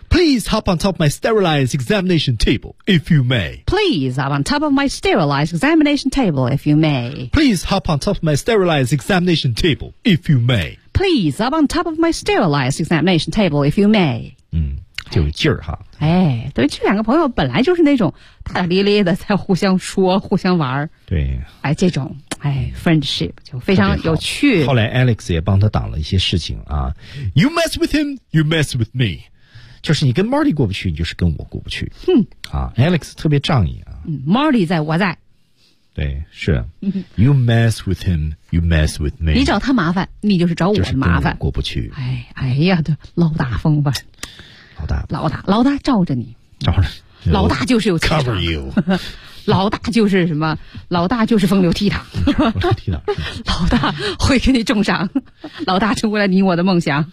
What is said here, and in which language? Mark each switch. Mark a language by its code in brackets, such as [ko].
[en] Please hop on top of my sterilized examination table, if you may. Please hop on top of my sterilized examination table, if you may. Please hop on top of my sterilized examination table, if you may. Please, up on top of my sterilized examination table, if you may. [zh] 就有劲儿哈。哎，对，这两个朋友本来就是那种大大咧咧的，在互相说、互相玩。对。哎，这种哎 ，friendship 就非常有趣。后来 Alex 也帮他挡了一些事情啊。 [en] You mess with him, you mess with me. [zh] 就是你跟 Marty 过不去，你就是跟我过不去。哼。啊 ，Alex 特别仗义啊。 Marty 在，我在。对，是。 [en] You mess with him, you mess with me. [zh] 你找他麻烦，你就是找我的麻烦。过不去。哎呀，对，老大风范。老大。老大，老大罩着你。罩着。老大就是有气场。 [en] Cover you. [zh] 老大就是什么？老大就是风流倜傥。老大会给你重赏。老大成为了你我的梦想。